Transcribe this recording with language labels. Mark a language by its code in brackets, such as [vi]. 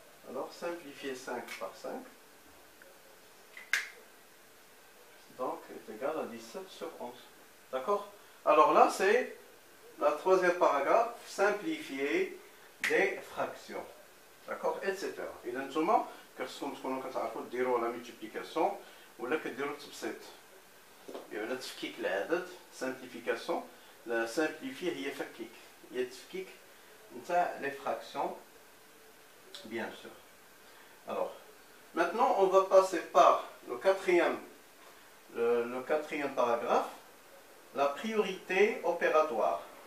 [fr] Alors simplifier 5 par 5. Donc est égal à 17 sur 11. D'accord? Alors là, c'est la troisième paragraphe, simplifier des fractions. D'accord? Etc. [ar] إذا نتوما كخصكم تكونوا كتعرفوا ديروا لا ملتيبليكاسيون ولا كديروا التبسيط. يعني تفكيك العدد simplification. لا simplifier هي فكيك. هي تفكيك نتاع les fractions bien sûr. [fr] Alors, maintenant on va passer par le quatrième paragraphe, la priorité opératoire.